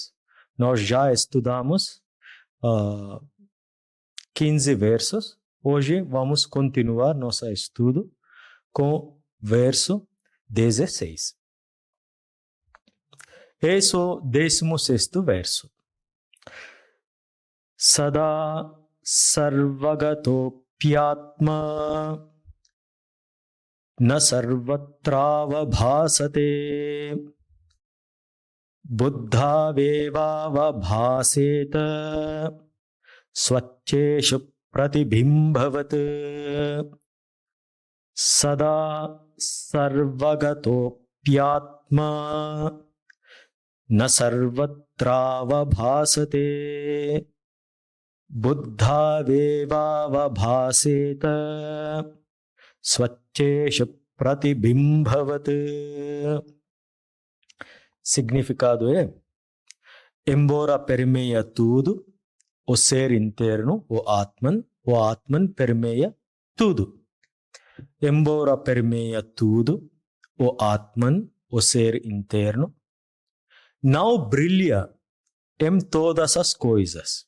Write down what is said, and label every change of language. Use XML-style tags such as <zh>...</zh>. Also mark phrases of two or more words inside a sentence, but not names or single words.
<pt>Nós já estudamos 15 versos. Hoje vamos continuar nosso estudo com o verso 16. Esse é o 16º verso.</pt> <sa>सदा सर्वगतोप्यात्मा न सर्वत्राव भासते बुद्धावेव भासेत स्वच्छेषु प्रतिबिम्बवत्. सदा सर्वगतोप्यात्मा न सर्वत्रावभासते बुद्धावेवावभासेत स्वच्छेषु प्रतिबिंभवत्.</sa> <pt>Significado é: embora permeia tudo, o ser interno, o Atman permeia tudo. Embora permeia tudo, o Atman, o ser interno, não brilha em todas as coisas.</pt>